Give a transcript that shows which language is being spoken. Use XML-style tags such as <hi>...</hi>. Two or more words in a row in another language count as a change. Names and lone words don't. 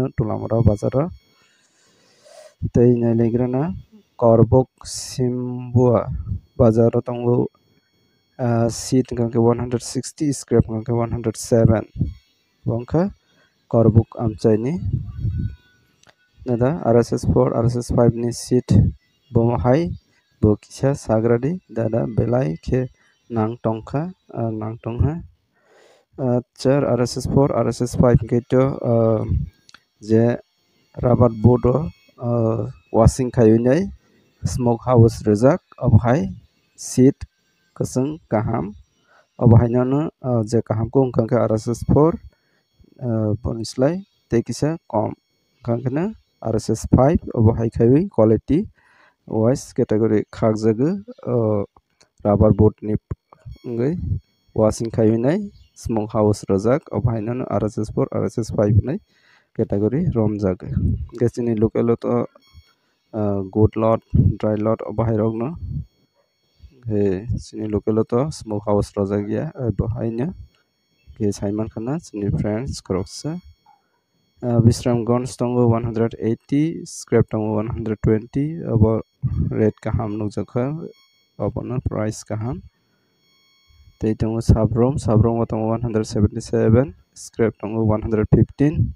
<trp>tolamara bazar tei nailegrana korbok simbua bazar tongo seat ngangke 160 scrap ngangke 107 bongkha korbok amchaini nada RSS4 RSS5 ni seat bomhai bo kisa sagradi dada belai ke nang tongkha char RSS4 RSS5 keto je</trp> <en>rubber board washing</en> <trp>khayunai</trp> <en>smoke house</en> <trp>rejak abhai seat kasung kaham abhai no je kaham ko ungkangke RSS4 bonislai tei kisa kom kankana RSS 5 abo hai khaiwi</trp> <en>quality wise category</en> <trp>khakjago</trp> <en>rubber board</en> <trp>ni ngai washing khaiwi</trp> <en>smoke house</en> <trp>rojak abo hainano RSS 4 RSS 5 nai category romjak gesini local to good</trp> <en>lot dry lot</en> <trp>abo hai rokno he sini</trp> <en>local to smoke house</en> <trp>rojak ya abo haina ke saiman khana sini friends kroksa Visram Gons tongo 180 scrap tongo 120 abo rate kaham nukjakha abo na price kaham tei tongo sabrom tongo 177 scrap tongo 115</trp>